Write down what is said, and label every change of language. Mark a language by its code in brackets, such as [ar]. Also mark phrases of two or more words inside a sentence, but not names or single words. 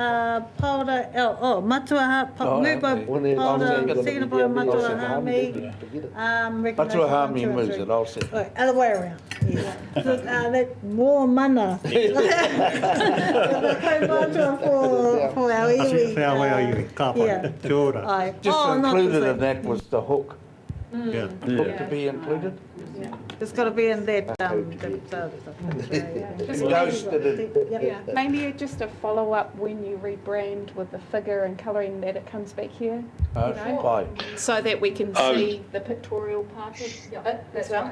[en] Paora, Matua, moved by Paora, seconded by Matua Hami. Matua Hami moves it, I'll say. Other way around. Yeah. So, that more mana. For our iwi. For our iwi, [mi] ka pai. Kia ora. [en] Aye. Just not included the in that was the hook. Yeah. Hook to be included? Yeah. It's got to be in that. Maybe just a follow-up when you rebrand with the figure and colouring that it comes back here, so that we can see the pictorial part of it as well.